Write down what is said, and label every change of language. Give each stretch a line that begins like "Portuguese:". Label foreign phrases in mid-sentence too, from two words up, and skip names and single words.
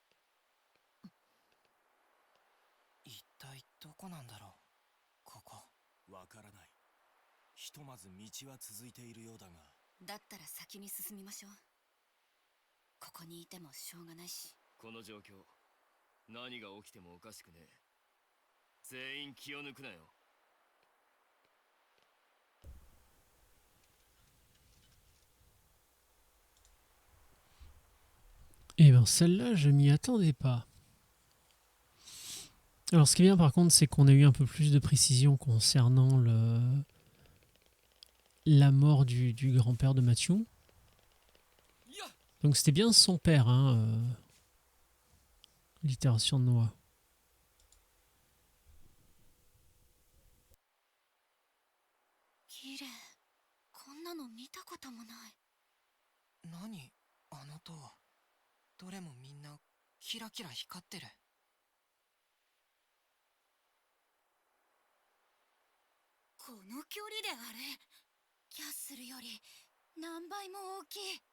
Japanese: 一体どこなんだろう、ここ。わからない。ひとまず道は続いているようだが。だったら先に進みましょう。ここにいてもしょうがないし。この状況、何が起きてもおかしくねえ。全員気を抜くなよ。
French: Eh ben celle-là, je m'y attendais pas. Alors ce qui est bien par contre, c'est qu'on a eu un peu plus de précision concernant la mort du grand-père de Matthew. Donc c'était bien son père, hein, l'itération de Noah.
Japanese: Naniあの塔。どれもみんなキラキラ光ってる。この距離であれ、キャッスルより何倍も大きい。